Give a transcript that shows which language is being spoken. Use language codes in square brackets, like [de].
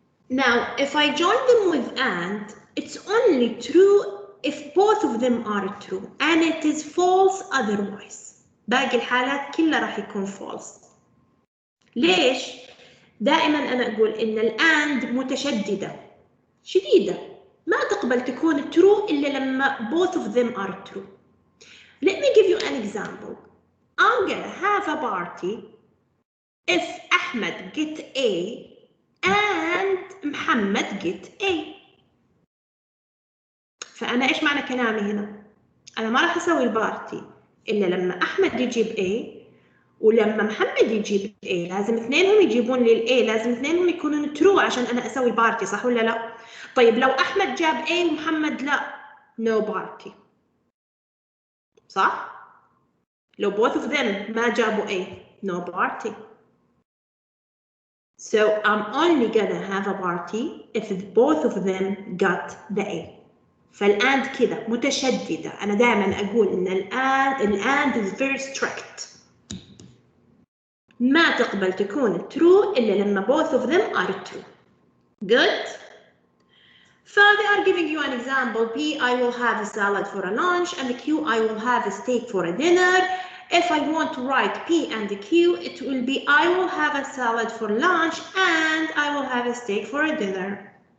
[en] Now, if I join them with and, it's only true if both of them are true and it is false otherwise. [ar] باقي الحالات كلها راح يكون false. ليش؟ دائما أنا أقول إن الأند متشددة شديدة ما تقبل تكون true إلا لما [en] both of them are true. Let me give you an example. I'm gonna have a party if Ahmed get A and محمد get A. [ar] فأنا إيش معنى كلامي هنا؟ أنا ما راح أسوي البارتي إلا لما أحمد يجيب A ولما محمد يجيب A. لازم اثنينهم يجيبون لي ال A. لازم اثنينهم يكونون true عشان أنا أسوي بارتي صح ولا لا؟ طيب لو أحمد جاب A ومحمد لا [en] no party. [ar] صح؟ لو [en] both of them [ar] ما جابوا [en] A no party. So I'm only gonna have a party if both of them got the A. [ar] فالآند كذا متشددة. أنا دائما أقول إن الآند [en] is very strict. [ar] ما تقبل تكون true إلا لما [en] both of them are true. Good. So they are giving you an example. P, I will have a salad for a lunch, and the Q, I will have a steak for a dinner. If I want to write P and the Q, it will be I will have a salad for lunch and I will have a steak for a dinner.